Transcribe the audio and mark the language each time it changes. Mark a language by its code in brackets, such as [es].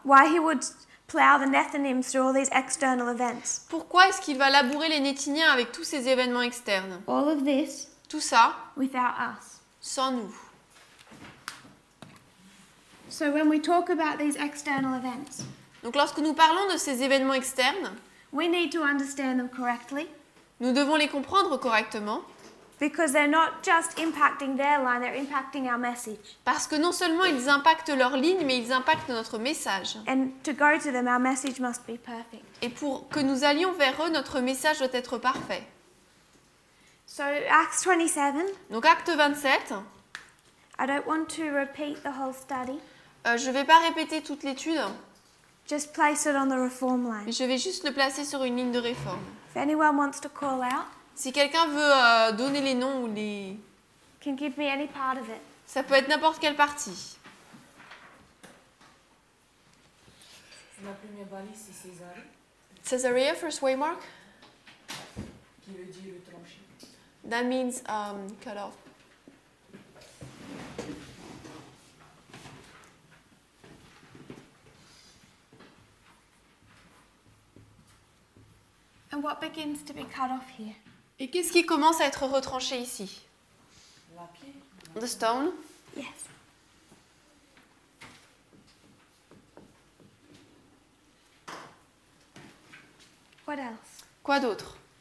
[en] Why he would plow the Nethinims through all these external events. [fr] Pourquoi est-ce qu'il va labourer les Nétiniens avec tous ces événements externes? [en] All of this [fr] Tout ça, [en] without us. [fr] sans nous. [en] So when we talk about these external events, [fr] Donc lorsque nous parlons de ces événements externes, [en] we need to understand them correctly [fr] nous devons les comprendre correctement [en] because they're not just impacting their line, they're impacting our message. [fr] parce que non seulement ils impactent leur ligne, mais ils impactent notre message. [en] And to go to them, our message must be perfect. [fr] Et pour que nous allions vers eux, notre message doit être parfait. [en] So Acts 27, [fr] Donc acte 27, [en] I don't want to repeat the whole study, [fr] je ne vais pas répéter toute l'étude, [en] just place it on the reform [fr] mais [en] line. [fr] je vais juste le placer sur une ligne de réforme. [en] If anyone wants to call out, [fr] Si quelqu'un veut donner les noms ou les... [en] can give me any part of it. [fr] Ça peut être n'importe quelle partie. La première balise, c'est César, [en] Caesarea, first waymark. [fr] qui veut dire le tranché. [en] That means cut off. And what begins to be cut off here? [fr] Et qu'est-ce qui commence à être retranché ici? [en] The stone. Yes. What else? [fr] Quoi d'autre?